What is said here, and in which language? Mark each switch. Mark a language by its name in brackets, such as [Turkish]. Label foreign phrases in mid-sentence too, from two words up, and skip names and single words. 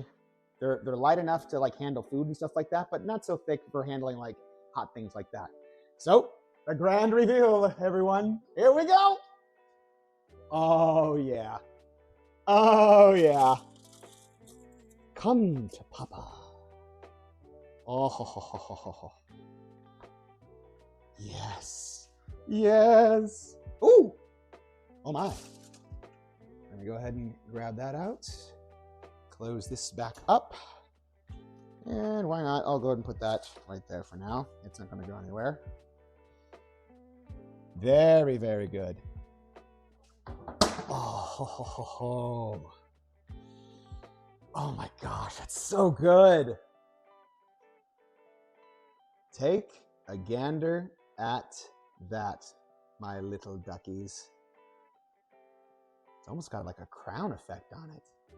[English] They're light enough to handle food and stuff like that, but not so thick for handling hot things like that. So the grand reveal, everyone. Here we go. Oh yeah. Oh yeah. Come to Papa. Oh ho ho ho ho ho. Yes. Yes. Ooh. Oh my. Let me go ahead and grab that out. Close this back up. And why not? I'll go ahead and put that right there for now. It's not going to go anywhere. Very, very good. Oh, ho, ho, ho, ho. Oh my gosh, that's so good. Take a gander at that, my little duckies. It's almost got like a crown effect on it.